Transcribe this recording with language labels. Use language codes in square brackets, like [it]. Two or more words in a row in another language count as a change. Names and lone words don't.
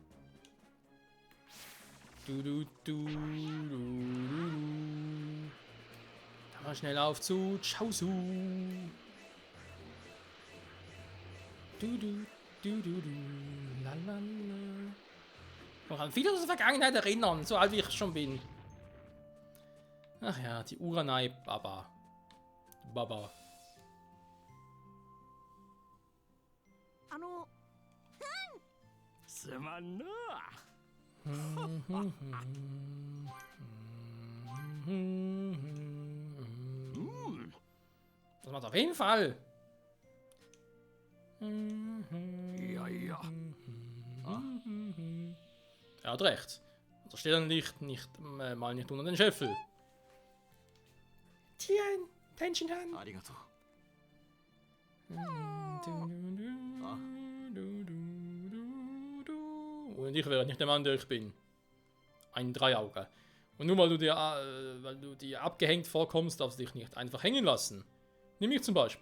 [de] Da mal schnell auf zu Chaozu. Lalala. Ich kann viel aus der Vergangenheit erinnern, so alt wie ich schon bin. Ach ja, die Uranai Baba. Baba. [ja] すまんな。 [de] Das macht auf jeden Fall. Ja, ja. Er hat recht. Das Sternlicht mal nicht unter den Scheffel. Tien, Tenshinhan. [ja] ありがとう。 [de] Und ich wäre nicht der Mann, der ich bin. Ein Dreiauge. Und nur weil du dir abgehängt vorkommst, darfst du dich nicht einfach hängen lassen. Nimm mich zum Beispiel.